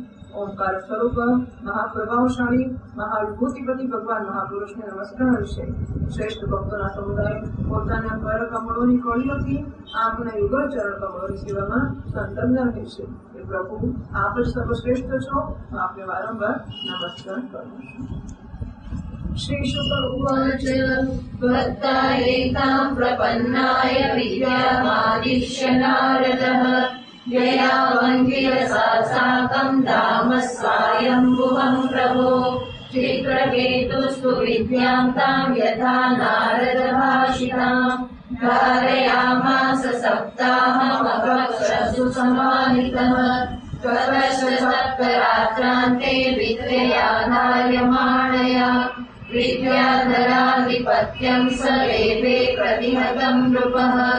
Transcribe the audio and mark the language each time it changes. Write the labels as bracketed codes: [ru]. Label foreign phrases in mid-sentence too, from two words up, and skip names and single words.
[gu] ઓમકાર સ્વરૂપ મહાપ્રભાવશાળી મહાવિભૂતિપતિ ભગવાન મહાપુરુષને નમસ્કાર છે. શ્રેષ્ઠ ભક્તોના સમુદાય પોતાના કર કમળોની કળીઓથી આપના યુગળ ચરણ કમળોની સેવામાં સંલગ્ન રહે છે. એ પ્રભુ આપ જ સર્વશ્રેષ્ઠ છો. આપને વારંવાર નમસ્કાર કરું છું. [sa] श्री शुक उवाच भक्तायैतां प्रपन्नाय विद्यामादिश्य नारदः जयावन्विरसा साकं धाम स्वायम्भुवं प्रभो चित्रकेतुस्तु विद्यां तां यथा नारदभाषितां धारयामास सप्ताहमवक्षसु समाहितः ततश्च सप्तरात्रान्ते विद्ययाधार्यमाणया विद्याधराधिपत्यं सरेवे प्रतिहतं नृपः